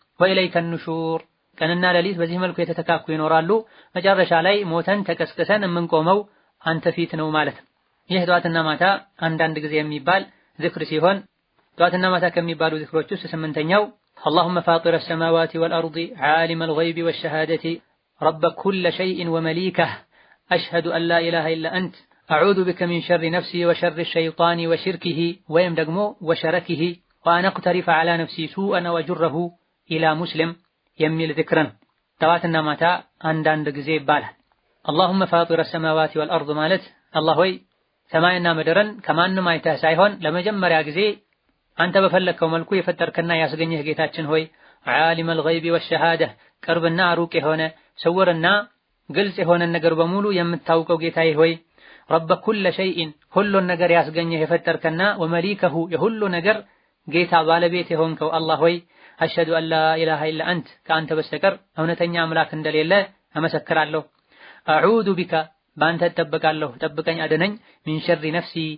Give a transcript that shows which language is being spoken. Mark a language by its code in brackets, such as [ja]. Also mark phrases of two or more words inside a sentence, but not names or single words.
[ar] وإليك النشور፣ [am] ቀንና ሌሊት በዚህ መልኩ የተተካኩ ይኖራሉ። መጨረሻ ላይ ሞተን ተቀስቅሰን የምንቆመው አንተ ፊት ነው ማለት ነው። ይህ ጠዋትና ማታ አንዳንድ ጊዜ የሚባል ዚክር ሲሆን ጠዋትና ማታ ከሚባሉ ዚክሮች ውስጥ ስምንተኛው [ar] اللهم فاطر السماوات والأرض عالم الغيب والشهادة رب كل شيء ومليكه أشهد أن لا إله إلا أنت أعوذ بك من شر نفسي وشر الشيطان وشركه [am] ወይም ደግሞ ወሸረኪሂ [ar] وأن أقترف على نفسي سوءا وأجره إلى مسلم [am] የሚል ዚክርን ጠዋትና ማታ አንዳንድ ጊዜ ይባላል። [ar] اللهم فاطر السماوات والأرض [am] ማለት አላህ ሆይ ሰማይና ምድርን ከማንም አይተህ ሳይሆን ለመጀመሪያ ጊዜ አንተ በፈለከው መልኩ የፈጠርከና ያስገኘህ ጌታችን ሆይ ዓሊም [ar] الغيب والشهادة [am] ቅርብና ሩቅ የሆነ ስውርና ግልጽ የሆነ ነገር በሙሉ የምታውቀው ጌታዬ ሆይ [ar] رب كل شيء [am] ሁሉን ነገር ያስገኘህ የፈጠርከና ወመሊከሁ የሁሉ ነገር ጌታ ባለቤት የሆንከው አላህ ሆይ [ar] أشهد أن لا إله إلا أنت [am] ከአንተ በስተቀር እውነተኛ አምላክ እንደሌለ እመሰክራለሁ። [ar] أعوذ بك [am] በአንተ እጠበቃለሁ ጠብቀኝ አድነኝ [ar] من شر نفسي